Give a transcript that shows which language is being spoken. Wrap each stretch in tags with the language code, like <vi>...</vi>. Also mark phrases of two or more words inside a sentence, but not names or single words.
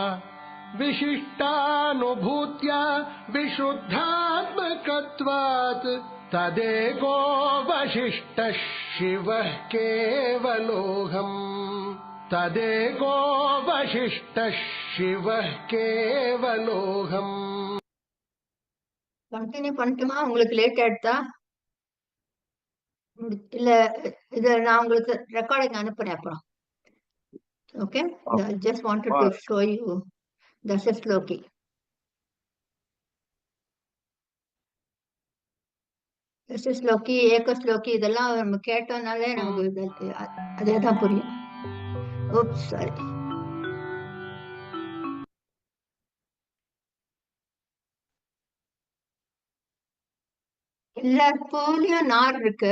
<sa>विशिष्टानुभूत्या विशुद्धात्मकत्वात् तदेको वशिष्ठः शिवः केवलोऽहम् तदेको वशिष्ठः शिवः केवलोऽहम्</sa> <ta>கண்டினியூ பண்ணட்டுமா? உங்களுக்கு லேட் ஆயிடுதா? இல்ல இத நான் உங்களுக்கு ரெக்கார்டிங் அனுப்புறேன் அப்புறம். ஓகே,</ta> <en>I just wanted to show you தசஸ்லோகி.</en> <ta>தசஸ்லோகி ஏகஸ்லோகி இதெல்லாம் நம்ம கேட்டோம்னாலே நமக்கு அதேதான் புரியும்.</ta> <en>oops sorry.</en> <ta>எல்லா பூலையும் நார் இருக்கு.</ta>